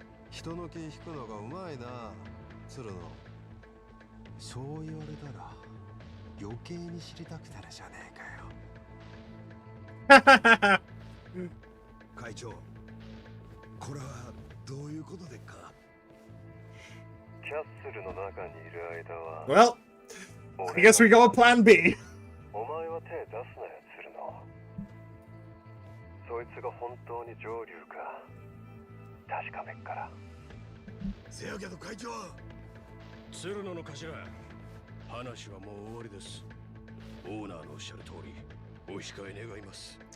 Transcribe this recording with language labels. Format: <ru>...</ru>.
<ja>人の気引くのがうまいな、鶴野。そう言われたら余計に知りたくなるじゃねえかよ。会長、これはどういうことでっか。キャッスルの中にいる間は。</ja> <en>Well, I guess we go with Plan B.</en> <ja>お前は手出すなよ、鶴野。そいつが本当に上流か確かめっから。せやけど会長。鶴野の頭、話はもう終わりです。オーナーのおっしゃる通り、お控え願います。</ja>